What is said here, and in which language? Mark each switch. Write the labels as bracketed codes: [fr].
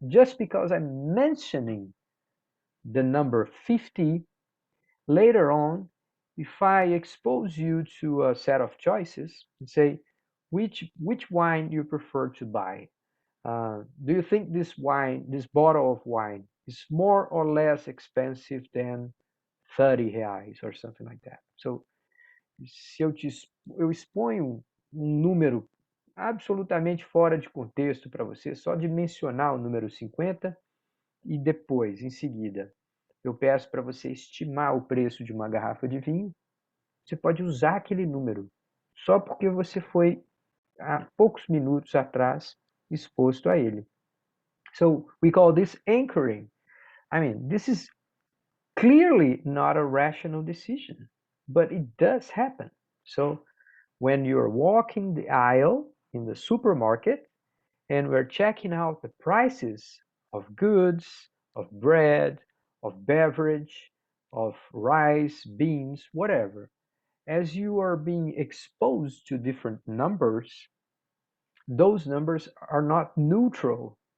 [en] Just because I'm mentioning the number 50, later on, if I expose you to a set of choices and say, which wine you prefer to buy? Do you think this bottle of wine, is more or less expensive than 30 reais or something like that? [pt] So, se eu exponho um número absolutamente fora de contexto para você, só de mencionar o número 50 e depois, em seguida, eu peço para você estimar o preço de uma garrafa de vinho, você pode usar aquele número só porque você foi há poucos minutos atrás exposto a ele. [en] So we call this anchoring. I mean, this is clearly not a rational decision, but it does happen. So when you're walking the aisle in the supermarket and we're checking out the prices of goods, of bread, of beverage, of rice, beans, whatever, as you are being exposed to different numbers, those numbers are not neutral.